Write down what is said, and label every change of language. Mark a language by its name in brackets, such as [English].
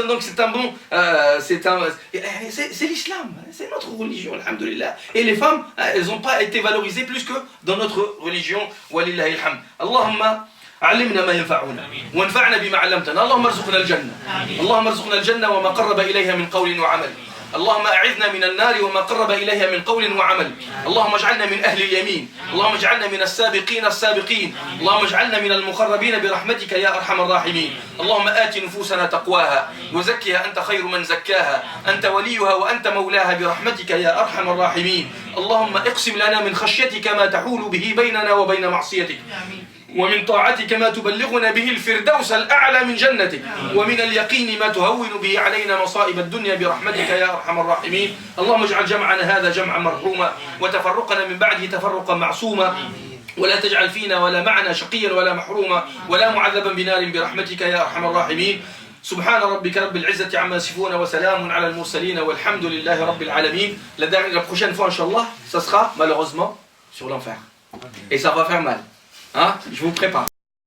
[French] Donc c'est un bon c'est l'islam, c'est notre religion alhamdulillah. Et les femmes elles n'ont pas été valorisées plus que dans notre religion [Arabic] walillahi alhamd. Allahumma علمنا ما ينفعنا وانفعنا بما علمتنا. اللهم ارزقنا الجنة اللهم ارزقنا الجنة وما قرب إليها من قول وعمل. اللهم أعذنا من النار وما قرب إليها من قول وعمل. اللهم اجعلنا من أهل اليمين. اللهم اجعلنا من السابقين السابقين. اللهم اجعلنا من المقربين برحمتك يا أرحم الراحمين. اللهم آت نفوسنا تقواها وزكها أنت خير من زكاها، أنت وليها وأنت مولاها برحمتك يا أرحم الراحمين. اللهم اقسم لنا من خشيتك ما تحول به بيننا وبين معصيتك، ومن طاعتك ما تبلغنا به الفردوس الأعلى من جنتك، ومن اليقين ما تهون به علينا مصائب الدنيا برحمتك يا أرحم الراحمين. اللهم اجعل جمعنا هذا جمعا مرحوما وتفرقنا من بعده تفرقا معصوما، ولا تجعل فينا ولا معنا شقيا ولا محروما ولا معذبا بنار برحمتك يا أرحم الراحمين. سبحان ربك رب العزة عما يصفون وسلام على المرسلين والحمد لله رب العالمين. [French] La prochaine fois, Inch'Allah, ça sera malheureusement sur l'enfer. Et ça va faire mal. Hein? Je vous prépare.